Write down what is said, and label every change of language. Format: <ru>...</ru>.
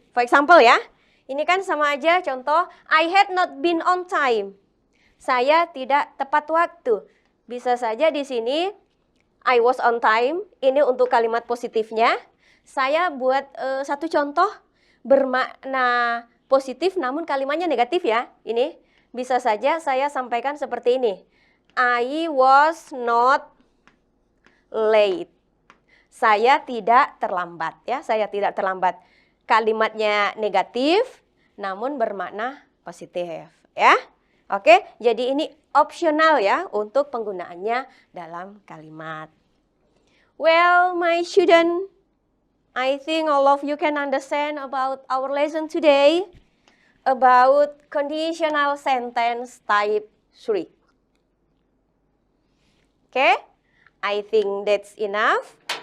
<en>For example ya, ini kan sama aja contoh I had not been on time.</en> <id>Saya tidak tepat waktu. Bisa saja di sini I was on time, ini untuk kalimat positifnya. Saya buat satu contoh bermakna positif namun kalimatnya negatif ya. Ini bisa saja saya sampaikan seperti ini. I was not late. Saya tidak terlambat ya, saya tidak terlambat. Kalimatnya negatif namun bermakna positif ya. Oke, jadi ini opsional ya untuk penggunaannya dalam kalimat.</id> <en>Well, my student, I think all of you can understand about our lesson today about conditional sentence type 3. Okay, I think that's enough.</en>